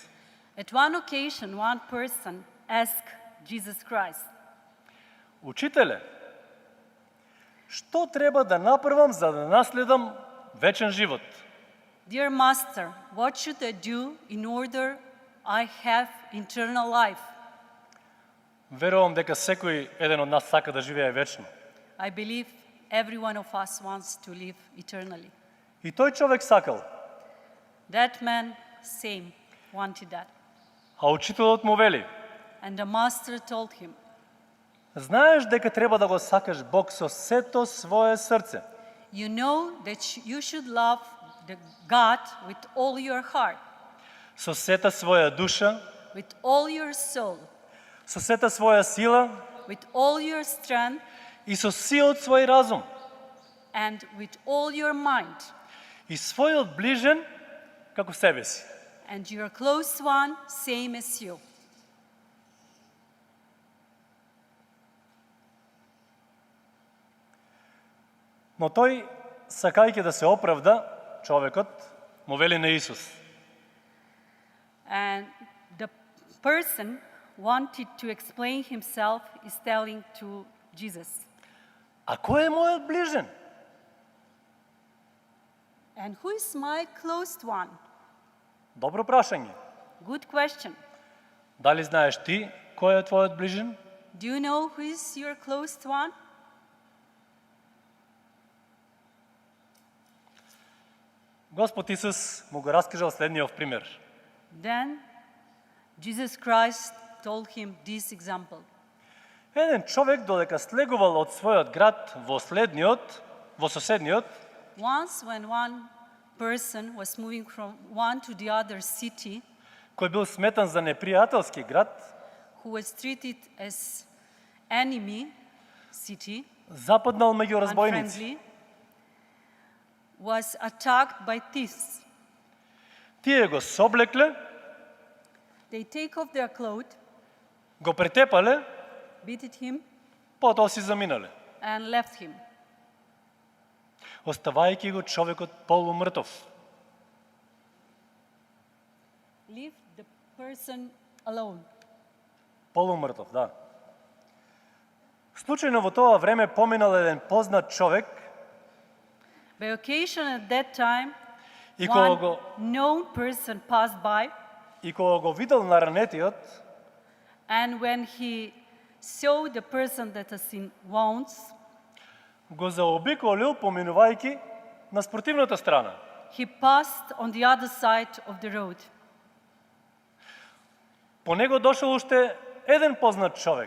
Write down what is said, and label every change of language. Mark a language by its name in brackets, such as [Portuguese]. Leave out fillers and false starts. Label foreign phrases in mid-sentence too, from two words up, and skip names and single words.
[English] At one occasion, one person asked Jesus Christ, [Macedonian] Учителе, што треба да направам за да наследам вечен живот? [English] "Dear Master, what should I do in order I have eternal life?" [Macedonian] Верувам дека секој еден од нас сака да живее вечно. [English] I believe every one of us wants to live eternally. [Macedonian] И тој човек сакал. [English] That man, same, wanted that. [Macedonian] А учителот му вели, [English] And the master told him, [Macedonian] знаеш дека треба да го сакаш Бог со сето свое срце, [English] "You know that you should love the God with all your heart, [Macedonian] со сета своја душа, [English] with all your soul, [Macedonian] со сета своја сила [English] with all your strength, [Macedonian] и со сиот свој разум, [English] and with all your mind, [Macedonian] и својот ближен како себе си. [English] and your close one, same as you." [Macedonian] Но тој, сакајќи да се оправда, човекот му вели на Исус: [English] And the person wanted to explain himself is telling to Jesus, [Macedonian] а кој е мојот ближен? [English] "And who is my close one?" [Macedonian] Добро прашање. [English] Good question. [Macedonian] Дали знаеш ти кој е твојот ближен? [English] Do you know who is your closest one? [Macedonian] Господ Исус му го раскажал следниот пример. [English] Then Jesus Christ told him this example. [Macedonian] Еден човек додека слегувал од својот град во соседниот, [English] Once when one person was moving from one to the other city, [Macedonian] кој бил сметан за непријателски град, [English] who was treated as enemy city, [Macedonian] западнал меѓу разбойници. [English] unfriendly, was attacked by thieves. [Macedonian] Тие го соблекле, [English] They take off their clothes, [Macedonian] го претепале, [English] beated him, [Macedonian] потоа си заминале, [English] and left him. [Macedonian] оставајќи го човекот полумртов. [English] Leave the person alone. [Macedonian] Полумртов, да. Случајно во тоа време поминал еден познат човек [English] By occasion at that time, [Macedonian] и кога [English] one [Macedonian] го, [English] known person passed by, [Macedonian] и кога го видел на ранетиот, [English] and when he saw the person that is in wounds, [Macedonian] го заобиколил поминувајќи на спротивната страна. [English] he passed on the other side of the road. [Macedonian] По него дошол уште еден познат човек.